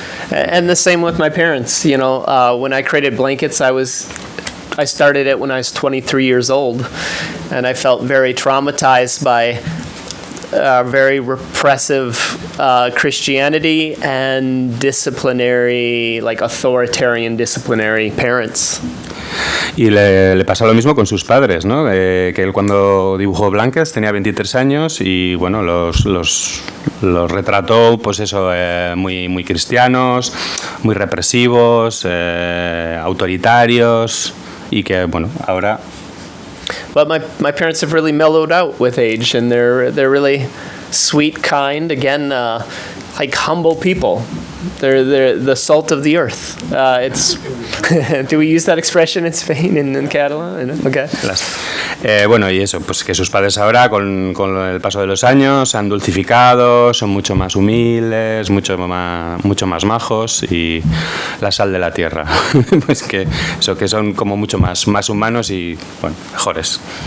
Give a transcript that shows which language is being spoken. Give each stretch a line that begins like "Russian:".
English: And the same with my parents, when I created blankets, I started it when I was 23 years old, and I felt very traumatized by very repressive Christianity and disciplinary, like authoritarian disciplinary parents.
Spanish: Y le pasó lo mismo con sus padres, ¿no? Que él cuando dibujó Blankets tenía 23 años y bueno, los retrató, pues eso, muy cristianos, muy represivos, autoritarios, y que bueno, ahora...
English: But my parents have really mellowed out with age, and they're really sweet, kind, again, like humble people. They're the salt of the earth. It's do we use that expression in Spain, in Catalan? Okay.
Spanish: Bueno, y eso, pues que sus padres ahora con el paso de los años se han dulcificado, son mucho más humildes, mucho más majos y la sal de la tierra. Pues que son como mucho más humanos y bueno, mejores.